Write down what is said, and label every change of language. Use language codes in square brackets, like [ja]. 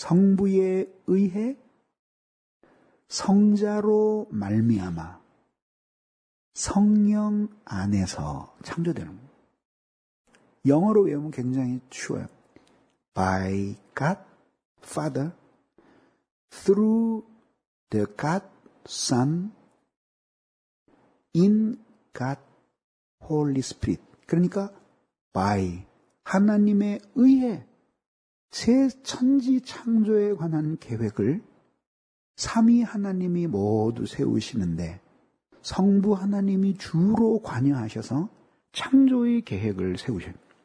[ko] 성부에 의해 성자로 말미암아 성령 안에서 창조되는 거예요. 영어로 외우면 굉장히 쉬워요. [en] By God, Father, through the God, Son, in God, Holy Spirit. [ko] 그러니까 by, 하나님에 의해 새 천지 창조에 관한 계획을 삼위 하나님이 모두 세우시는데 성부 하나님이 주로 관여하셔서 창조의 계획을 세우셨습니다.